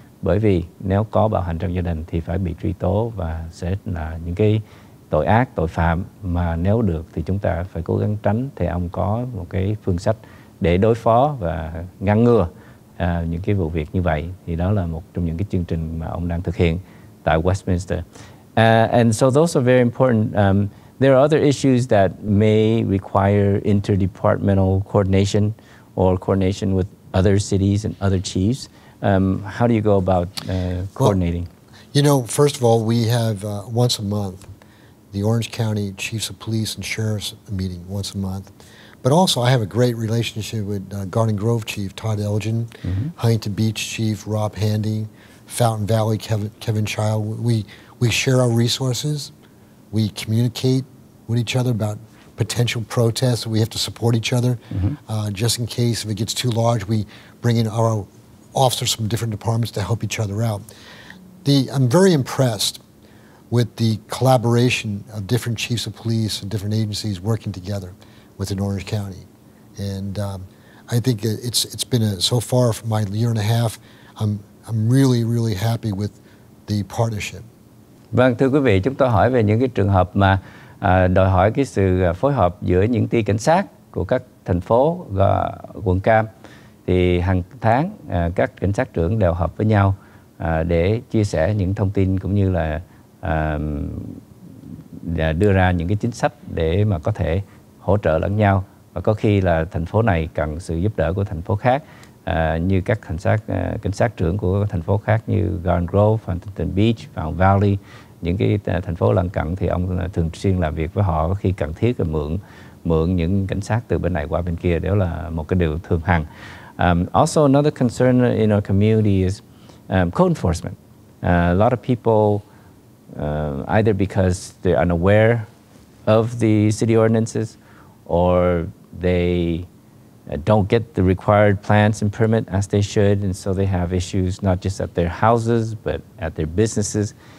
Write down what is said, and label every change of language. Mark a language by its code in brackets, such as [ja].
[vi] Bởi vì nếu có bạo hành trong gia đình thì phải bị truy tố và sẽ là những cái tội ác, tội phạm mà nếu được thì chúng ta phải cố gắng tránh. Thì ông có một cái phương sách để đối phó và ngăn ngừa những cái vụ việc như vậy. Thì đó là một trong những cái chương trình mà ông đang thực hiện tại Westminster. [en] And so those are very important. There are other issues that may require interdepartmental coordination or coordination with other cities and other chiefs. How do you go about coordinating? Well, you know, first of all, we have once a month the Orange County Chiefs of Police and Sheriffs meeting once a month. But also I have a great relationship with Garden Grove Chief Todd Elgin, Huntington Beach Chief Rob Handy, Fountain Valley Kevin Child. We share our resources. We communicate with each other about potential protests. We have to support each other just in case if it gets too large. We bring in our officers from different departments to help each other out. I'm very impressed with the collaboration of different chiefs of police and different agencies working together within Orange County. And I think it's been so far for my year and a half, I'm really happy with the partnership. [vi] Vâng, thưa quý vị, chúng tôi hỏi về những cái trường hợp mà đòi hỏi cái sự phối hợp giữa những ty cảnh sát của các thành phố và quận Cam. Thì hàng tháng các cảnh sát trưởng đều họp với nhau để chia sẻ những thông tin cũng như là đưa ra những cái chính sách để mà có thể hỗ trợ lẫn nhau. Và có khi là thành phố này cần sự giúp đỡ của thành phố khác, như các cảnh sát trưởng của thành phố khác như Garden Grove, Huntington Beach, Fountain Valley, những cái thành phố lân cận, thì ông thường xuyên làm việc với họ. Khi cần thiết là mượn những cảnh sát từ bên này qua bên kia, đó là một cái điều thường hằng. [en] Also, another concern in our community is code enforcement. A lot of people, either because they're unaware of the city ordinances, or they don't get the required plans and permit as they should, and so they have issues not just at their houses but at their businesses.